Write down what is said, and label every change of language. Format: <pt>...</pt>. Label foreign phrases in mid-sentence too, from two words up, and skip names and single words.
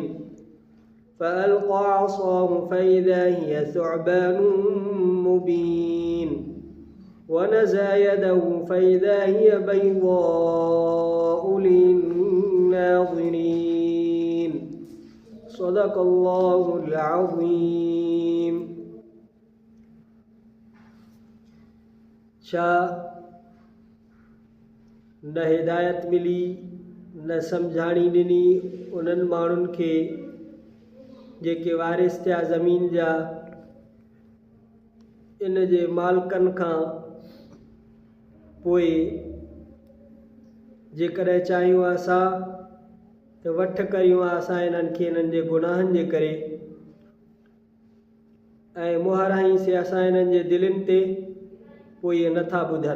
<ar>فألقى عصاه فإذا هي ثعبان مبين ونزع يده فإذا هي بيضاء للناظرين. صدق الله العظيم.</ar> <sd>छा न हिदायत मिली न सम्झाणी ॾिनी उन्हनि माण्हुनि खे जेके वारिस थिया ज़मीन जा इन जे मालिकनि खां पोइ जेकॾहिं चाहियूं असां त वठ करियूं असां इन्हनि खे इन्हनि जे गुनाहनि जे करे ऐं मुहर हईंसीं असां इन्हनि जे दिलनि ते पोइ इहे नथा ॿुधनि।</sd>